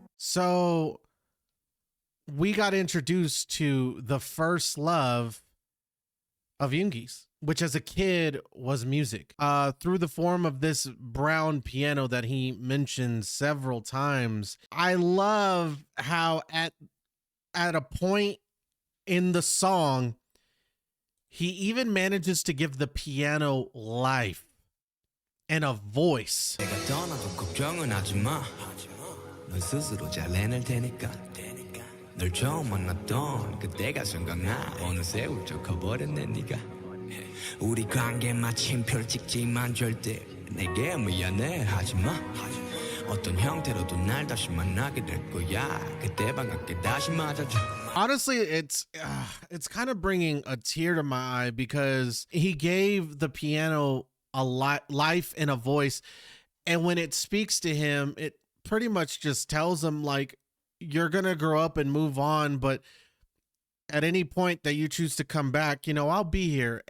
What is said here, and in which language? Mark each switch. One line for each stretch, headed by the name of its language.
English: So we got introduced to the first love of Yoongi's, which as a kid was music, through the form of this brown piano that he mentioned several times. I love how at a point in the song, he even manages to give the piano life and a voice.
Korean: 내가 떠나도 걱정은 하지마 넌 스스로 잘 해낼 테니까 널 처음 만났던 그때가 생각나 어느새 훌쩍 커버렸네 네가 우리 관계 마침 펼찍지만 절대 내게 미안해 하지마 어떤 형태로도 날 다시 만나게 될 거야 그때 반갑게 다시 맞아줘
English: Honestly, it's kind of bringing a tear to my eye because he gave the piano a life and a voice, and when it speaks to him, it pretty much just tells him like you're gonna grow up and move on, but at any point that you choose to come back, you know, I'll be here.